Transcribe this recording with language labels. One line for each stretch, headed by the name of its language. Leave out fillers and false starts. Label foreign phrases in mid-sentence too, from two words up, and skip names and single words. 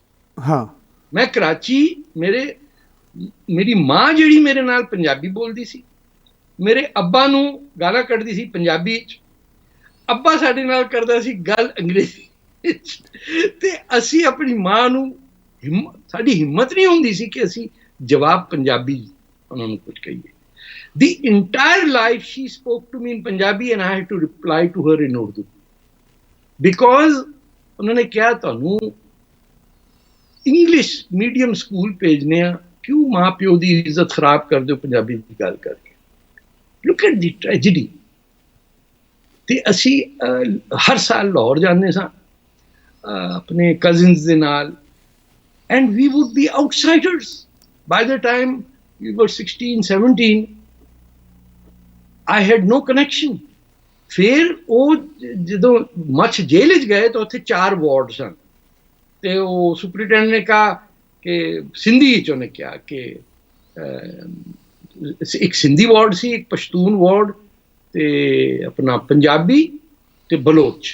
Punjabi: ਹਾਂ, ਮੈਂ ਕਰਾਚੀ, ਮੇਰੀ ਮਾਂ ਜਿਹੜੀ ਮੇਰੇ ਨਾਲ ਪੰਜਾਬੀ ਬੋਲਦੀ ਸੀ, ਮੇਰੇ ਅੱਬਾ ਨੂੰ ਗਾਲਾਂ ਕੱਢਦੀ ਸੀ ਪੰਜਾਬੀ ਵਿੱਚ, ਅੱਬਾ ਸਾਡੇ ਨਾਲ ਕਰਦਾ ਸੀ ਗੱਲ ਅੰਗਰੇਜ਼ੀ ਵਿੱਚ। ਤੇ ਅਸੀਂ ਆਪਣੀ ਮਾਂ ਨੂੰ ਸਾਡੀ ਹਿੰਮਤ ਨਹੀਂ ਹੁੰਦੀ ਸੀ ਕਿ ਅਸੀਂ ਜਵਾਬ ਪੰਜਾਬੀ ਉਹਨਾਂ ਨੂੰ ਕੁਝ ਕਹੀਏ।
English: The entire life she spoke to me in Punjabi and I had to reply to her in Urdu because
Urdu: انہوں نے کیا
Punjabi: ਤੁਹਾਨੂੰ ਇੰਗਲਿਸ਼ ਮੀਡੀਅਮ ਸਕੂਲ ਭੇਜਨੇ ਆ, ਕਿਉਂ ਮਾਂ ਪਿਓ ਦੀ ਇੱਜ਼ਤ ਖਰਾਬ ਕਰਦੇ ਹੋ ਪੰਜਾਬੀ ਦੀ ਗੱਲ ਕਰਕੇ?
English: look at the tragedy.
Punjabi: ਤੇ ਅਸੀਂ ਹਰ ਸਾਲ ਲਾਹੌਰ ਜਾਂਦੇ ਸਾਂ ਆਪਣੇ ਕਜ਼ਨਸ ਦੇ ਨਾਲ,
English: and we would be outsiders. By the time we were 16-17, I had no connection.
Punjabi: ਫਿਰ ਉਹ ਜਦੋਂ ਮੱਛ ਜੇਲ੍ਹ ਵਿੱਚ ਗਏ ਤਾਂ ਉੱਥੇ 4 ਵਾਰਡ ਸਨ, ਤੇ ਉਹ ਸੁਪਰਿੰਟੈਂਡੈਂਟ ਨੇ ਕਿਹਾ ਕਿ ਸਿੰਧੀ ਵਿੱਚ ਉਹਨੇ ਕਿਹਾ ਕਿ ਇੱਕ ਸਿੰਧੀ ਵਾਰਡ ਸੀ, ਇੱਕ ਪਸ਼ਤੂਨ ਵਾਰਡ, ਤੇ ਆਪਣਾ ਪੰਜਾਬੀ ਤੇ ਬਲੋਚ।